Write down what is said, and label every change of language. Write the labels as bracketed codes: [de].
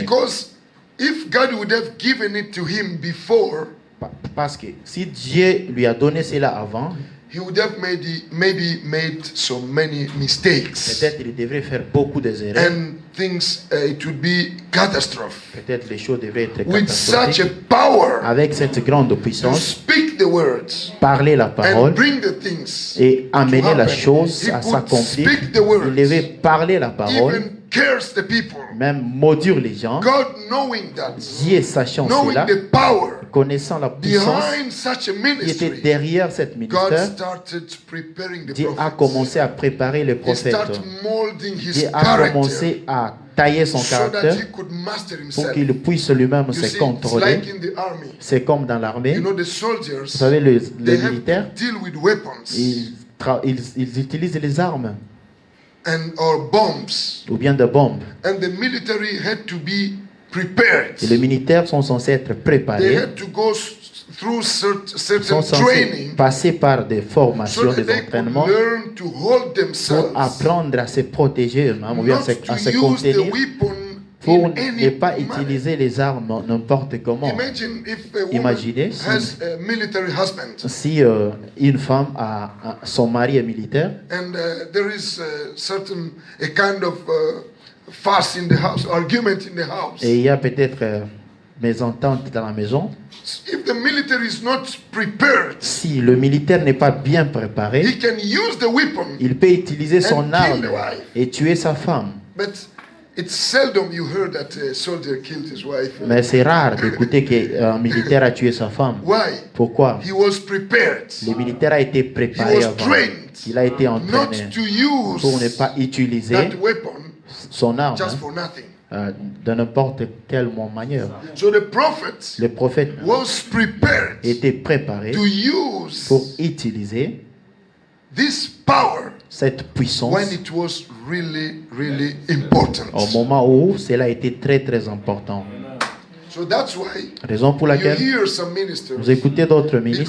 [en] Because if God would have given it to him before, [fr] Parce que si Dieu lui a donné cela avant, [en] he would have maybe made so many mistakes. [fr] peut-être il devrait faire beaucoup d'erreurs. [en] And things, it would be catastrophe. [fr] Peut-être les choses devraient être [en] With such a [fr] catastrophiques. [en] power [fr] Avec cette grande [en] to [fr] puissance, [en] speak the words [fr] parler la [en] and [fr] parole [en] bring the things [fr] et [en] to [fr] amener la [en] happen. [fr] chose [en] He [fr] à [en] could [fr] s'accomplir. [en] speak the [fr] Il [en] words, [fr] devait parler la parole, [en] even curse the people. [fr] même maudire les gens. [en] God knowing that, [fr] Dieu sachant [en] knowing [fr] cela, [en] the power [fr] connaissant la puissance [en] behind such a [fr] qui était [en] ministry, [fr] derrière cette [en] God [fr] ministère, [en] started preparing the [fr] Dieu a [en] prophets. [fr] commencé à préparer les [en] He [fr] prophètes. [en] started molding his [fr] Dieu a [en] character [fr] commencé à tailler son [en] so that [fr] caractère [en] he could master [fr] pour [en] himself. [fr] qu'il puisse lui-même [en] You [fr] se [en] see, it's [fr] contrôler. [en] like in the army. [fr] C'est comme dans l'armée. [en] You know, the [fr] Vous [en] soldiers, [fr] savez, [en] they [fr] les [en] have [fr] militaires, [en] to deal with weapons [fr] ils utilisent les armes [en] or bombs. [fr] ou bien des bombes. [en] And the military had to be prepared. [fr] Et les militaires sont censés être [en] They [fr] préparés, [en] had to go through [fr] sont [en] certain [fr] censés [en] training [fr] passer par des [en] so [fr] formations, [en] that [fr] des [en] they could [fr] entraînements [en] learn to hold [fr] pour [en] themselves, [fr] apprendre à se protéger eux-mêmes ou bien [en] not to [fr] à se [en] use the [fr] contenir, [en] weapon [fr] pour [en] in [fr] ne [en] any [fr] pas [en] manner. [fr] utiliser les armes n'importe comment. [en] Imagine if a woman [fr] Imaginez si- [en] has a military husband [fr] Si une femme son mari est militaire [en] and there is a kind of fuss in the house, argument in the house. [fr] et il y a peut-être mésentente dans la maison, [en] If the military is not prepared, [fr] si le militaire n'est pas bien préparé, [en] he can use the weapon, [fr] il peut utiliser son [en] And [fr] arme [en] kill the wife. [fr] et tuer sa femme. [en] but it's seldom you heard that a soldier killed his wife. [fr] Mais c'est rare d'écouter qu'un militaire a tué sa femme. [en] Why? [fr] Pourquoi? [en] He was prepared. [fr] Le militaire a été [en] He [fr] préparé [en] was [fr] avant. [en] trained [fr] Il a été [en] not [fr] entraîné [en] to use [fr] pour ne pas utiliser [en] that weapon [fr] son arme [en] just for nothing. [fr] de n'importe quelle manière. [en] So the prophet [fr] Le prophète [en] was prepared [fr] était préparé [en] to use [fr] pour utiliser [en] this power [fr] cette puissance [en] when it was really important. [fr] au moment où cela était très très important. [en] So that's why [fr] Raison pour [en] you [fr] laquelle [en] hear some ministers, [fr] vous écoutez d'autres ministres